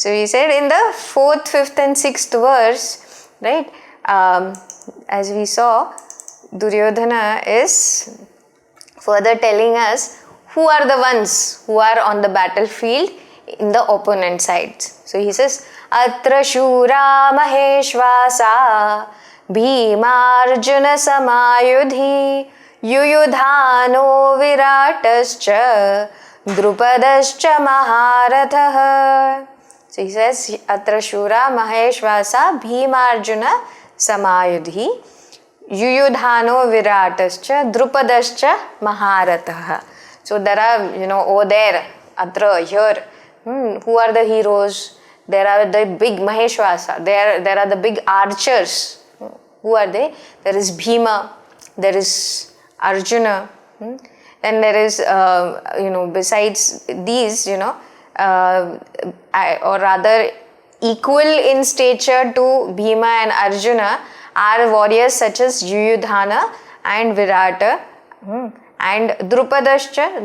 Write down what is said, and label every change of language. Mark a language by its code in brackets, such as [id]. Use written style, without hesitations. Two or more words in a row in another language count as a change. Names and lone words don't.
[en] So he said in the 4th, 5th and 6th verse, right, as we saw, Duryodhana is further telling us who are the ones who are on the battlefield in the opponent sides. So he says, [sa] Atra Shura Maheshvasa Bhimarjuna Samayudhi Yuyudhano Viratascha Drupadascha Maharatha. [en] So he says, [sa] Atra Shura Maheshvasa Bhimarjuna Samayudhi Yuyudhano Viratascha Drupadascha Maharatha. [en] So there are, there, Atra, here, who are the heroes? There are the big Maheshvasa, there are the big archers. Who are they? There is Bhima, there is Arjuna, and there is, besides these, or rather equal in stature to Bhima and Arjuna are warriors such as Yuyudhana and Virata, and Drupadascha.